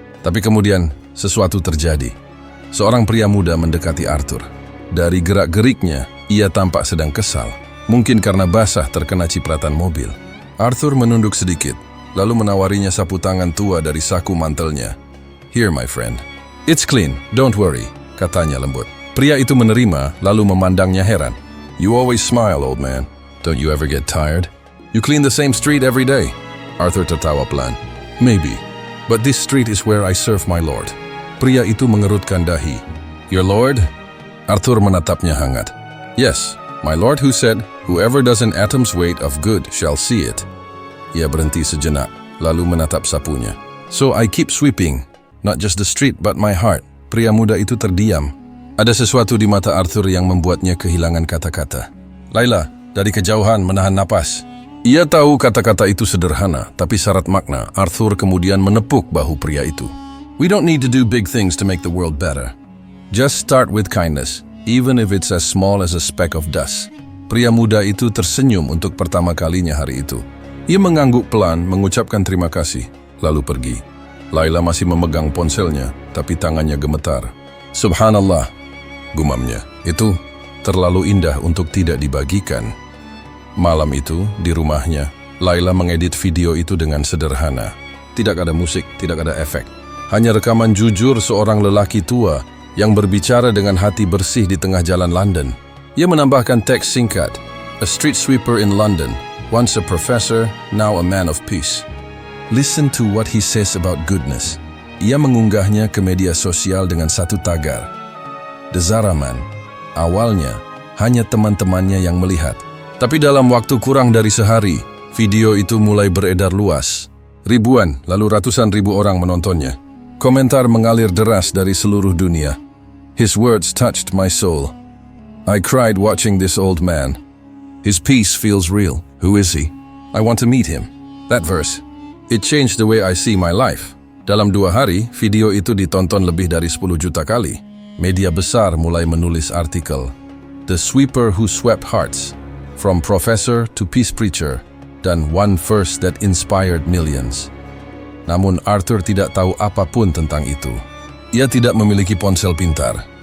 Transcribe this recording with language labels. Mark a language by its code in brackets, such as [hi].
[id] Tapi kemudian sesuatu terjadi. Seorang pria muda mendekati Arthur. Dari gerak-geriknya, ia tampak sedang kesal, mungkin karena basah terkena cipratan mobil. Arthur menunduk sedikit, lalu menawarinya sapu tangan tua dari saku mantelnya. [en] "Here, my friend. It's clean, don't worry," [id] katanya lembut. Pria itu menerima, lalu memandangnya heran. [en] "You always smile, old man. Don't you ever get tired? You clean the same street every day." [id] Arthur tertawa pelan. [en] "Maybe, but this street is where I serve my Lord." [id] Pria itu mengerutkan dahi. [en] "Your Lord?" [id] Arthur menatapnya hangat. [en] "Yes, my Lord who said, whoever does an atom's weight of good shall see it." [id] Ia berhenti sejenak, lalu menatap sapunya. [en] "So I keep sweeping, not just the street but my heart." [id] Pria muda itu terdiam. Ada sesuatu di mata Arthur yang membuatnya kehilangan kata-kata. Laila, dari kejauhan menahan napas. Ia tahu kata-kata itu sederhana, tapi syarat makna. Arthur kemudian menepuk bahu pria itu. [en] "We don't need to do big things to make the world better. Just start with kindness. Even if it's as small as a speck of dust." [id] Pria muda itu tersenyum untuk pertama kalinya hari itu. Ia mengangguk pelan, mengucapkan terima kasih, lalu pergi. Laila masih memegang ponselnya, tapi tangannya gemetar. "Subhanallah," gumamnya. "Itu terlalu indah untuk tidak dibagikan." Malam itu, di rumahnya, Laila mengedit video itu dengan sederhana. Tidak ada musik, tidak ada efek. Hanya rekaman jujur seorang lelaki tua yang berbicara dengan hati bersih di tengah jalan London. Ia menambahkan teks singkat, [en] "A street sweeper in London, once a professor, now a man of peace. Listen to what he says about goodness." [id] Ia mengunggahnya ke media sosial dengan satu tagar, "The Zaraman." Awalnya, hanya teman-temannya yang melihat. Tapi dalam waktu kurang dari sehari, video itu mulai beredar luas. Ribuan, lalu ratusan ribu orang menontonnya. Komentar mengalir deras dari seluruh dunia. [en] "His words touched my soul. I cried watching this old man. His peace feels real. Who is he? I want to meet him." That verse, it changed the way I see my life. [id] Dalam 2 hari, video itu ditonton lebih dari 10 juta kali. Media besar mulai menulis artikel, [en] "The Sweeper Who Swept Hearts, From Professor to Peace Preacher," [id] dan [en] "One Verse That Inspired Millions." [id] Namun Arthur tidak tahu apapun tentang itu. Ia tidak memiliki ponsel pintar.